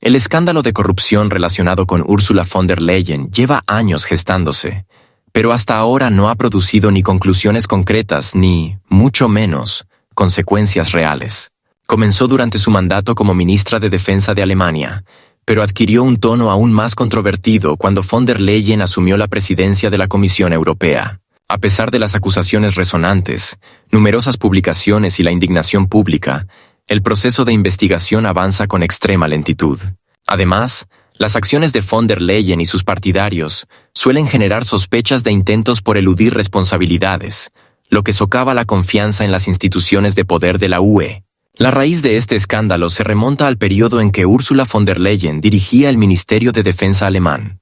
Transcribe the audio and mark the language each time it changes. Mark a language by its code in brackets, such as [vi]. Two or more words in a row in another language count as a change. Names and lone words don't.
[es] El escándalo de corrupción relacionado con Ursula von der Leyen lleva años gestándose, pero hasta ahora no ha producido ni conclusiones concretas ni, mucho menos, consecuencias reales. Comenzó durante su mandato como ministra de Defensa de Alemania, pero adquirió un tono aún más controvertido cuando von der Leyen asumió la presidencia de la Comisión Europea. A pesar de las acusaciones resonantes, numerosas publicaciones y la indignación pública, el proceso de investigación avanza con extrema lentitud. Además, las acciones de von der Leyen y sus partidarios suelen generar sospechas de intentos por eludir responsabilidades, lo que socava la confianza en las instituciones de poder de la UE. La raíz de este escándalo se remonta al periodo en que Ursula von der Leyen dirigía el Ministerio de Defensa alemán.